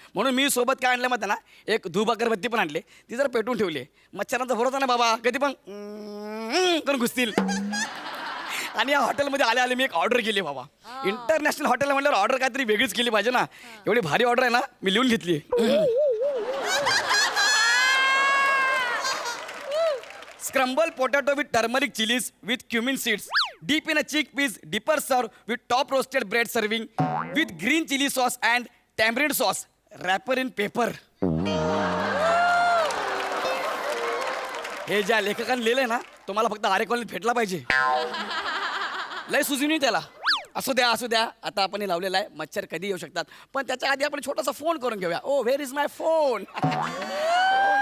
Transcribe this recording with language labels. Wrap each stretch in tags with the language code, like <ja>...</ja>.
<mr>म्हणून मी सोबत काय आणलं माहिती ना, एक धूप अगरबत्ती पण आणली, ती जरा पेटवून ठेवली. मच्छरांचा भरोसा नाही बाबा, कधी पण करून घुसतील. आणि या हॉटेलमध्ये आले मी एक ऑर्डर केली बाबा. इंटरनॅशनल हॉटेल म्हटल्यावर ऑर्डर काहीतरी वेगळीच केली पाहिजे ना. एवढी भारी ऑर्डर आहे ना, मी लिहून घेतली.</mr> <en>Scrambled potato with turmeric chilies with cumin seeds, deep in a chickpeas, dipper serve with top roasted bread serving with green chili sauce and tamarind sauce, wrapper in paper.</en> <mr>हे ज्या लेखकाने लिहिलंय ना, तो मला फक्त आरे कॉलनीत भेटला पाहिजे. लय सुजून त्याला. असू द्या, आता आपण हे लावलेलं आहे, मच्छर कधी येऊ शकतात, पण त्याच्या आधी आपण छोटासा फोन करून घेऊया.</mr> <en>Oh where is my phone.</en>